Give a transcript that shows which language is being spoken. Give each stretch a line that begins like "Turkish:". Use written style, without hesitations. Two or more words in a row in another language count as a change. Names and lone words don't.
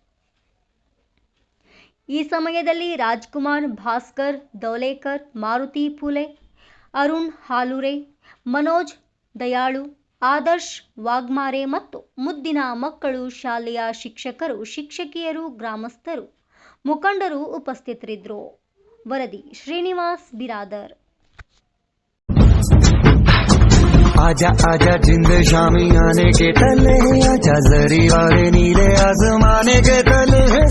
Kannada: ಈ ಸಮಯದಲ್ಲಿ ರಾಜ್ಕುಮಾರ್, ಭಾಸ್ಕರ್ ದೌಲೇಕರ್, ಮಾರುತಿ ಫೂಲೆ, ಅರುಣ್ ಹಾಲೂರೆ, ಮನೋಜ್ ದಯಾಳು, ಆದರ್ಶ್ ವಾಗ್ಮಾರೆ ಮತ್ತು ಮುದ್ದಿನ ಮಕ್ಕಳು, ಶಾಲೆಯ ಶಿಕ್ಷಕರು, ಶಿಕ್ಷಕಿಯರು, ಗ್ರಾಮಸ್ಥರು, ಮುಖಂಡರು ಉಪಸ್ಥಿತರಿದ್ದರು. ವರದಿ ಶ್ರೀನಿವಾಸ್ ಬಿರಾದರ್.
Hindi: आजा आजा जिंद शामी आने के तले, आजा जरी वाले नीले आसमाने के तले,